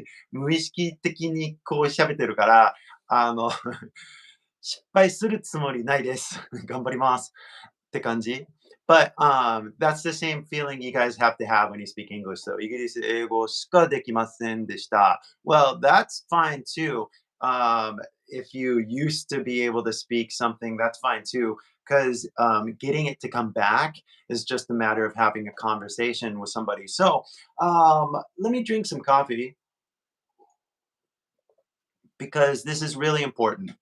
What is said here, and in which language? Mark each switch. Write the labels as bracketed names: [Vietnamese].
[Japanese] 無意識的にこう喋ってるから、失敗するつもりないです。頑張ります。って感じ。 [English] But that's the same feeling you guys have to have when you speak English. [Japanese] So イギリス英語しかできませんでした。 [English] Well, that's fine too. If you used to be able to speak something, that's fine too. Because getting it to come back is just a matter of having a conversation with somebody. So let me drink some coffee because this is really important.